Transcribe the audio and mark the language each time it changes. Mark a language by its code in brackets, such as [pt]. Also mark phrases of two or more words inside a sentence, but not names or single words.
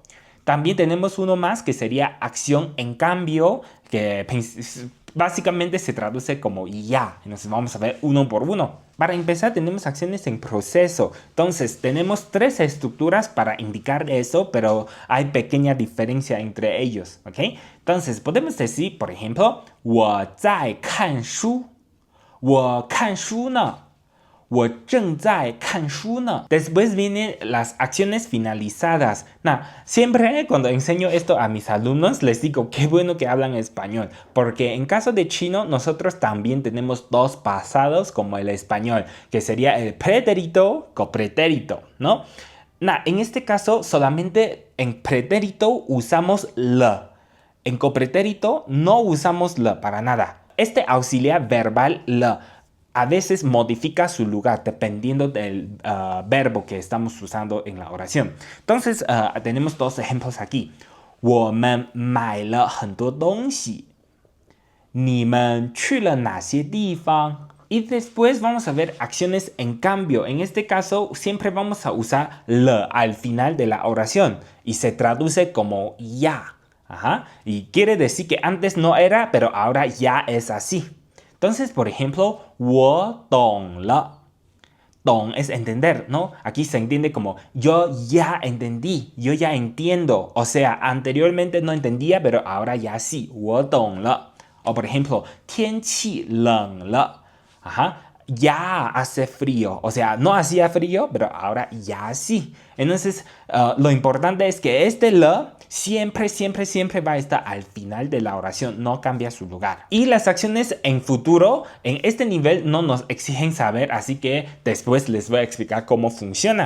[es] También tenemos uno más que sería acción en cambio, que básicamente se traduce como ya. Entonces vamos a ver uno por uno. Para empezar tenemos acciones en proceso. Entonces tenemos 3 estructuras para indicar eso, pero hay pequeña diferencia entre ellos, ¿ok? Entonces podemos decir, por ejemplo, [zh] 我在看书，我看书呢。我正在看书呢. [es] Después vienen las acciones finalizadas. Siempre cuando enseño esto a mis alumnos les digo qué bueno que hablan español, porque en caso de chino nosotros también tenemos 2 pasados como el español, que sería el pretérito, copretérito, ¿no? En este caso solamente en pretérito usamos la. En copretérito no usamos la para nada. Este auxiliar verbal la a veces modifica su lugar dependiendo del verbo que estamos usando en la oración. Entonces, tenemos 2 ejemplos aquí. [zh] 我们买了很多东西。你们去了哪些地方? [es] Y después vamos a ver acciones en cambio. En este caso, siempre vamos a usar le al final de la oración y se traduce como ya. Y quiere decir que antes no era, pero ahora ya es así. Entonces, por ejemplo, [zh] 我懂了. [es] 懂 es entender, ¿no? Aquí se entiende como yo ya entendí, yo ya entiendo. O sea, anteriormente no entendía, pero ahora ya sí. [zh] 我懂了. [es] O por ejemplo, [zh] 天气冷了. [es] Ya hace frío. O sea, no hacía frío, pero ahora ya sí. Entonces, lo importante es que este le siempre va a estar al final de la oración, no cambia su lugar. Y las acciones en futuro, en este nivel no nos exigen saber, así que después les voy a explicar cómo funciona.